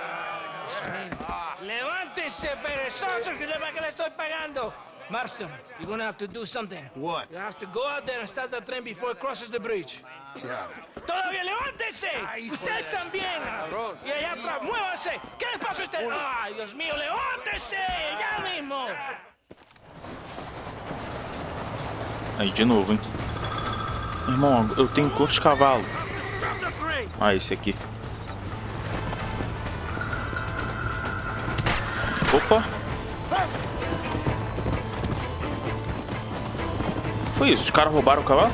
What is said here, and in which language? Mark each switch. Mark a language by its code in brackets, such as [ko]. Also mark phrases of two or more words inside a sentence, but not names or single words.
[es] ¡Levántese, perezoso, que le estoy pagando! [en] Marston, you're gonna have to do something. What? You have to go out there and stop the train before it crosses the bridge. [es] ¡Todavía levántese! ¡Usted también! Y allá atrás, muévase. ¿Qué le pasa a usted? ¡Ay, Dios mío, levántese! ¡Ya mismo! [pt] Aí, de novo, hein? Irmão, eu tenho quantos cavalos? Ah, esse aqui. Opa! Foi isso, os caras roubaram o cavalo?